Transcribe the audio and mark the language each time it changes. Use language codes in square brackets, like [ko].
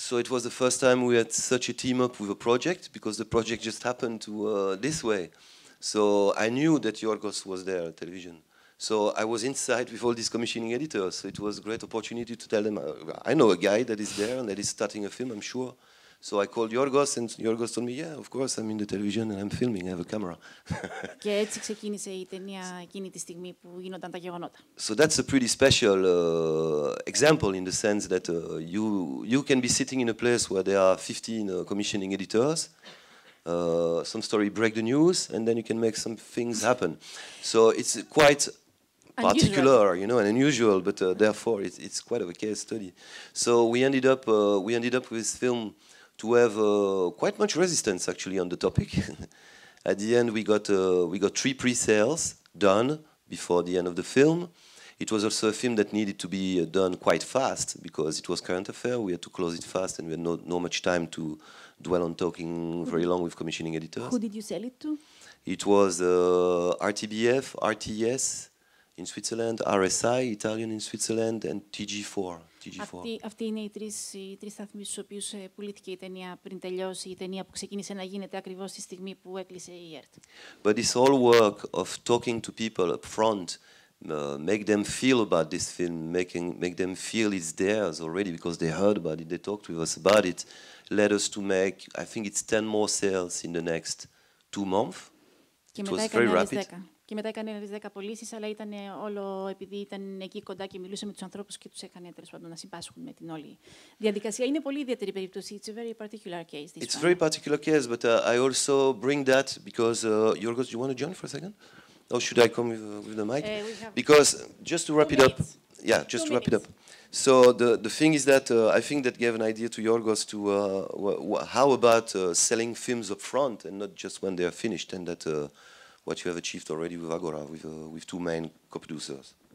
[en] So it was the first time we had such a team up with a project, because the project just happened to this way. So I knew that Yorgos was there at television. So I was inside with all these commissioning editors. So it was a great opportunity to tell them, I know a guy that is there and that is starting a film, I'm sure. So I called Yorgos, and Yorgos told me, yeah, of course, I'm in the television and I'm filming, I have a camera. [el] Και έτσι ξεκίνησε η ταινία εκείνη τη στιγμή που γίνονταν τα γεγονότα. [en] So that's a pretty special example in the sense that you can be sitting in a place where there are 15 commissioning editors. Some story break the news, and then you can make some things happen. So it's quite particular, you know, and unusual, but therefore it's quite of a case study. So we ended up with this film to have quite much resistance actually on the topic. At the end, we got 3 pre-sales done before the end of the film. It was also a film that needed to be done quite fast because it was current affair. We had to close it fast, and we had not much time to dwell on talking very long with commissioning editors. Who did you sell it to? It was RTBF, RTS in Switzerland, RSI, Italian in Switzerland, and TG4. [el] Αυτοί είναι οι τρεις σταθμοί στους οποίους πουλήθηκε η ταινία πριν τελειώσει, η ταινία που ξεκίνησε να γίνεται ακριβώς τη στιγμή που έκλεισε η ΕΡΤ. [en] But this whole work of talking to people up front, make them feel about this film, make them feel it's theirs already because they heard about it, they talked with us about it, led us to make, I think it's 10 more sales in the next 2 months. It was very rapid. [el] Και μετά έκανε άλλες 10 πωλήσεις, αλλά ήταν όλο επειδή ήταν εκεί κοντά και μιλούσε με τους ανθρώπους και τους έκανε τέλος πάντων να συμπάσχουν με την όλη διαδικασία. Είναι πολύ ιδιαίτερη περίπτωση. [en] It's a very particular case. It's a very particular case, but I also bring that because Yorgos, do you want to join for a second? Or should I come with the mic? Because just to wrap it up, yeah, just to wrap it up. So the thing is that I think that gave an idea to Yorgos to how about selling films up front and not just when they are finished, and that what you have achieved already with Agora, with 2 main co-producers.